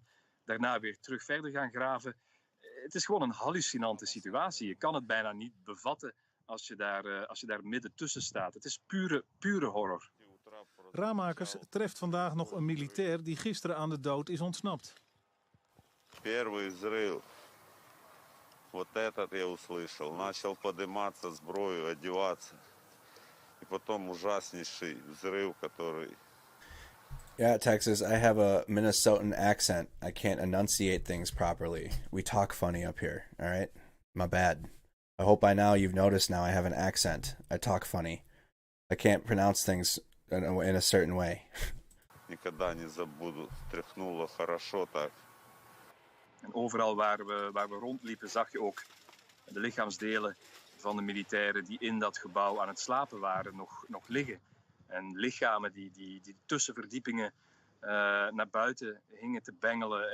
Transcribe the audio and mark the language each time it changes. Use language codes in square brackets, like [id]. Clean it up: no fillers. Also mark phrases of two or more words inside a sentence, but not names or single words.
[nl] Daarna weer terug verder gaan graven. Het is gewoon een hallucinante situatie. Je kan het bijna niet bevatten als je daar midden tussen staat. Het is pure horror. Ramakers treft vandaag nog een militair die gisteren aan de dood is ontsnapt. [ru] Первый взрыв. Вот этот я услышал. Начал подниматься, сброю, одеваться. И потом ужаснейший взрыв, который... [en] Yeah, Texas, I have a Minnesotan accent. I can't enunciate things properly. We talk funny up here, all right? My bad. I hope by now you've noticed now I have an accent. I talk funny. I can't pronounce things in a certain way. [ru] Никогда не забуду. Тряхнуло хорошо так. [nl] En overal waar we rondliepen zag je ook de lichaamsdelen van de militairen die in dat gebouw aan het slapen waren nog liggen. En lichamen die tussen verdiepingen naar buiten hingen te bengelen.